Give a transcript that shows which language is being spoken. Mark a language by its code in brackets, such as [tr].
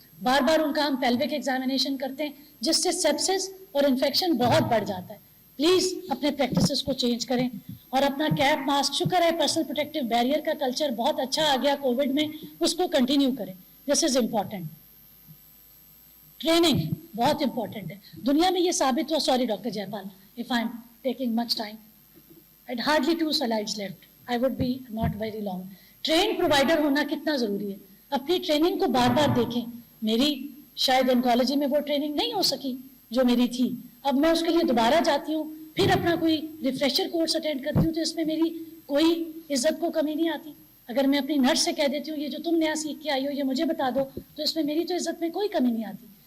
[ur] بار بار ان کا ہم pelvic examination کرتے ہیں جس سے سیپسس اور انفیکشن بہت بڑھ جاتا ہے. پلیز اپنے پریکٹسز کو چینج کریں, اور اپنا کیپ, ماسک, شکر ہے پرسنل پروٹیکٹیو بیریئر کا کلچر بہت اچھا آ گیا کووڈ میں, اس کو کنٹینیو کریں. دس از امپورٹنٹ. ٹریننگ بہت امپورٹنٹ ہے. دنیا میں یہ ثابت ہوا, sorry doctor J Pal [en] if I'm taking much time, I'd hardly 2 slides left, I would be not very long. [ur] Train provider ہونا کتنا ضروری ہے. اپنی ٹریننگ کو بار بار دیکھیں. میری شاید انکالوجی میں وہ ٹریننگ نہیں ہو سکی جو میری تھی, اب میں اس کے لیے دوبارہ جاتی ہوں, پھر اپنا کوئی ریفریشر کورس اٹینڈ کرتی ہوں, تو اس میں میری کوئی عزت کو کمی نہیں آتی. اگر میں اپنی نرس سے کہہ دیتی ہوں یہ جو تم نیا سیکھ کے آئی ہو یہ مجھے بتا دو, تو اس میں میری تو عزت میں کوئی کمی نہیں آتی.